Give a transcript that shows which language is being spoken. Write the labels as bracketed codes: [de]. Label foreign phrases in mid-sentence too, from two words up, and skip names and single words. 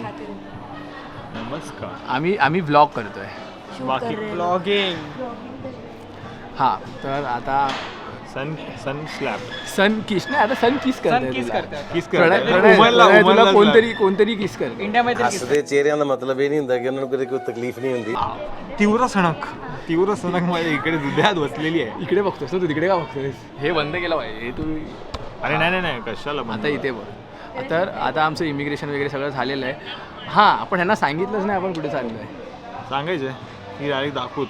[mr] नमस्कार. आम्ही व्लॉग करतोय. बाकी ब्लॉगिंग. हां तर आता [en] sun slap sun kiss [mr] नाही, आता [en] sun kiss [mr] करते. तुला कोणतरी किस करते इंडियामध्ये. [pa] ਹੱਸਦੇ ਚਿਹਰਿਆਂ ਦਾ ਮਤਲਬ ਇਹ ਨਹੀਂ ਹੁੰਦਾ ਕਿ ਉਹਨਾਂ ਨੂੰ ਕਦੇ ਕੋਈ ਤਕਲੀਫ ਨਹੀਂ ਹੁੰਦੀ. [mr] तीव्र सणक माझ्या इकडे दुध्यात बसलेली आहे. इकडे बघतोस ना तू, तिकडे का बघतोस? हे बंद केलं पाहिजे. हे तुम्ही अरे नाही कशाला आता इथे बघ. तर आता आमचं इमिग्रेशन वगैरे सगळं झालेलं आहे. हां आपण ह्यांना सांगितलंच नाही आपण कुठे चाललो आहे. सांगायचं ही डायरेक्ट दाखवूच.